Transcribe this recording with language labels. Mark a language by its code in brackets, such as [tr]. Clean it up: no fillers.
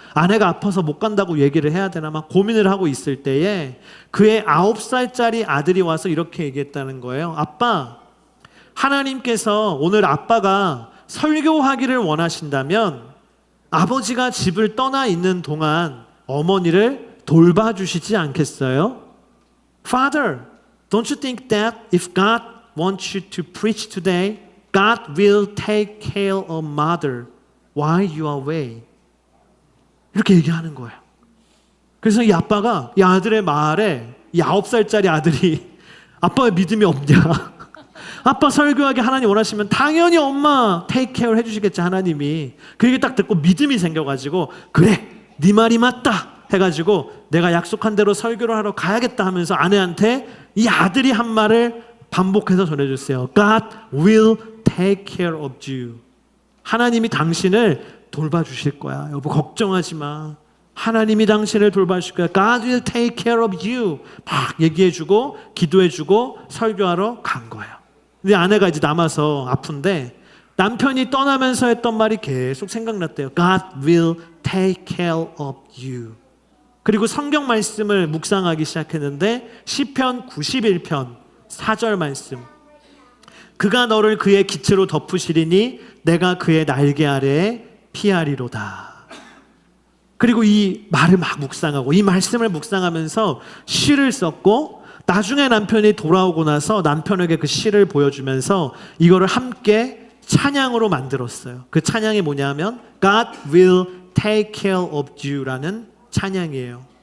[ko] 아내가 아파서 못 간다고 얘기를 해야 되나? 막 고민을 하고 있을 때에 그의 9살짜리 아들이 와서 이렇게 얘기했다는 거예요. 아빠, 하나님께서 오늘 아빠가 설교하기를 원하신다면 아버지가 집을 떠나 있는 동안 어머니를 돌봐주시지 않겠어요? [en] Father, don't you think that if God wants you to preach today, God will take care of mother while you are away? [ko] 이렇게 얘기하는 거예요. 그래서 이 아빠가 이 아들의 말에, 이 9살짜리 아들이 아빠의 믿음이 없냐? 아빠 설교하게 하나님 원하시면 당연히 엄마 테이크 케어 해주시겠지 하나님이. 그 얘기 딱 듣고 믿음이 생겨가지고, 그래 네 말이 맞다 해가지고 내가 약속한 대로 설교를 하러 가야겠다 하면서 아내한테 이 아들이 한 말을 반복해서 전해줬어요. [en] God will take care of you. [ko] 하나님이 당신을 돌봐주실 거야. 여보 걱정하지 마. 하나님이 당신을 돌봐주실 거야. [en] God will take care of you. [ko] 막 얘기해주고 기도해주고 설교하러 간 거예요. 근데 아내가 이제 남아서 아픈데 남편이 떠나면서 했던 말이 계속 생각났대요. [en] God will take care of you. [ko] 그리고 성경 말씀을 묵상하기 시작했는데 시편 91편 4절 말씀. 그가 너를 그의 기체로 덮으시리니 내가 그의 날개 아래에 피하리로다. 그리고 이 말을 막 묵상하고 이 말씀을 묵상하면서 시를 썼고, 나중에 남편이 돌아오고 나서 남편에게 그 시를 보여주면서 이거를 함께 찬양으로 만들었어요. 그 찬양이 뭐냐면 God will take care of you라는 찬양이에요.